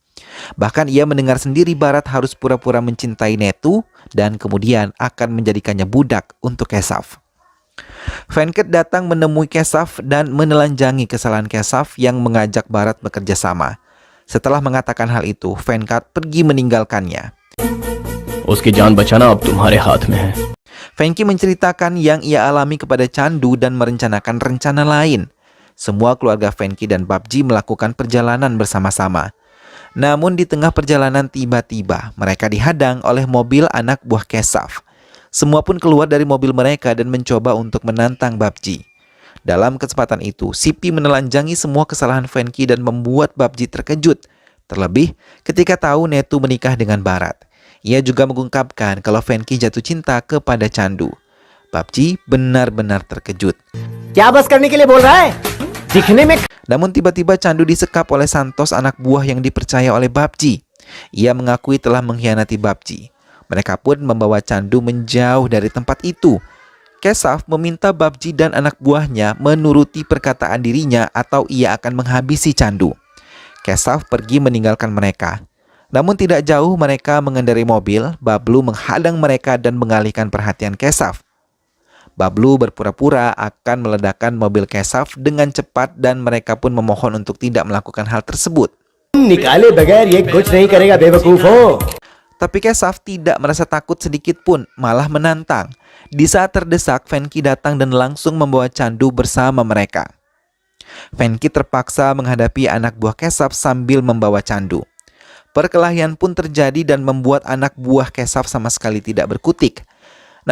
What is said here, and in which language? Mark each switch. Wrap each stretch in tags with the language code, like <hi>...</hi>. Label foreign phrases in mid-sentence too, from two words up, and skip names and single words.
<id>Bahkan ia mendengar sendiri Barat harus pura-pura mencintai Netu dan kemudian akan menjadikannya budak untuk Kesaf. Venkat datang menemui Kesaf dan menelanjangi kesalahan Kesaf yang mengajak Barat bekerja sama. Setelah mengatakan hal itu, Venkat pergi meninggalkannya.</id> <hi>उसकी जान बचाना अब तुम्हारे हाथ में है।</hi> <id>Fenki menceritakan yang ia alami kepada Chandu dan merencanakan rencana lain. Semua keluarga Fenki dan Babji melakukan perjalanan bersama-sama. Namun di tengah perjalanan tiba-tiba mereka dihadang oleh mobil anak buah Kesaf. Semua pun keluar dari mobil mereka dan mencoba untuk menantang Babji. Dalam kesempatan itu, Sipi menelanjangi semua kesalahan Fenki dan membuat Babji terkejut. Terlebih ketika tahu Netu menikah dengan Barat. Ia juga mengungkapkan kalau Fenki jatuh cinta kepada Chandu. Babji benar-benar terkejut.</id> <hi>क्या बस करने के लिए बोल रहा है? दिखने में</hi> <id>Namun tiba-tiba Chandu disekap oleh Santos, anak buah yang dipercaya oleh Babji. Ia mengakui telah mengkhianati Babji. Mereka pun membawa Chandu menjauh dari tempat itu. Kesaf meminta Babji dan anak buahnya menuruti perkataan dirinya atau ia akan menghabisi Chandu. Kesaf pergi meninggalkan mereka. Namun tidak jauh mereka mengendarai mobil, Bablu menghadang mereka dan mengalihkan perhatian Kesaf. Bablu berpura-pura akan meledakkan mobil Kesaf dengan cepat dan mereka pun memohon untuk tidak melakukan hal tersebut.</id> <hi>निकाले बगैर ये कुछ नहीं करेगा बेवकूफ हो।</hi> <id>Tapi Kesaf tidak merasa takut sedikit pun, malah menantang. Di saat terdesak, Fenki datang dan langsung membawa Chandu bersama mereka. Fenki terpaksa menghadapi anak buah Kesaf sambil membawa Chandu. Perkelahian pun terjadi dan membuat anak buah Kesaf sama sekali tidak berkutik.</id>